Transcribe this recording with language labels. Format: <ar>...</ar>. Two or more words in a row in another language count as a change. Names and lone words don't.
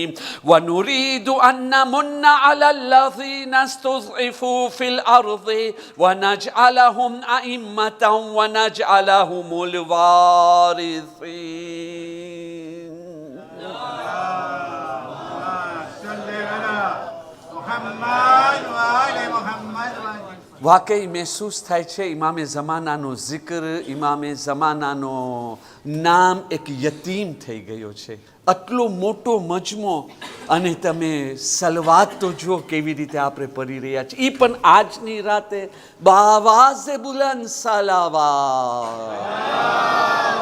<ar>ونريد أن نمن على الذين استضعفوا في الأرض ونجعلهم أئمة ونجعلهم الوارثين. صل على محمد وآل محمد وآل</ar> <gu>વાકઈ મહેસૂસ થાય છે ઇમામે ઝમાનાનો જિક્ર, ઇમામે ઝમાનાનો નામ એક યતીમ થઈ ગયો છે. આટલો મોટો મજમો અને તમે સલવાત તો જુઓ કેવી રીતે આપણે પડી રહ્યા છીએ. એ પણ આજની રાતે બાવાઝે બુલંદ સલાવા.</gu>